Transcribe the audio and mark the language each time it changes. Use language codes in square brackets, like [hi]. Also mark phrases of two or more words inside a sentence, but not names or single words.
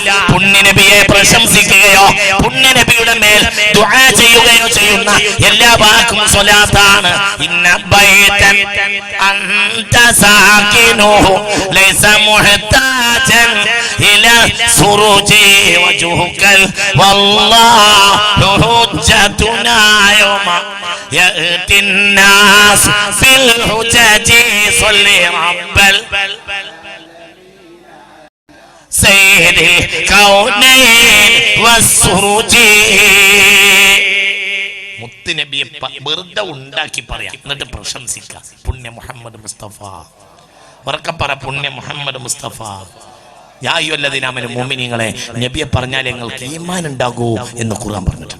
[ml] പുണ്യ നബിയെ പ്രശംസിക്കുകയോ പുണ്യ നബിയുടെ മേൽ ദുആ ചെയ്യുകയോ ചെയ്യുന്ന എല്ലാ വാക്കും സ്വലാത്താണ്. [ar] إن بيتا أنت ساكنه ليس محتاجا إلى السرج وجهك والله حجتنا يوم يأتي الناس في الحجج صلي رب سيد الكونين والسروج. [ml] മുത്തുനബിയെ വെറുതെ ഉണ്ടാക്കി പറയാം, എന്നിട്ട് പ്രശംസിക്കാം. പുണ്യ മുഹമ്മദ് മുസ്തഫ, ഉറക്കപ്പറ പുണ്യ മുഹമ്മദ് മുസ്തഫ. [ar] يا أيها الذين آمنوا, [ml] മുഅ്മിനീങ്ങളെ നബിയെ പറഞ്ഞാൽ നിങ്ങൾക്ക് ഈമാൻ ഉണ്ടാകൂ എന്ന് ഖുർആൻ പറഞ്ഞിട്ടുണ്ട്.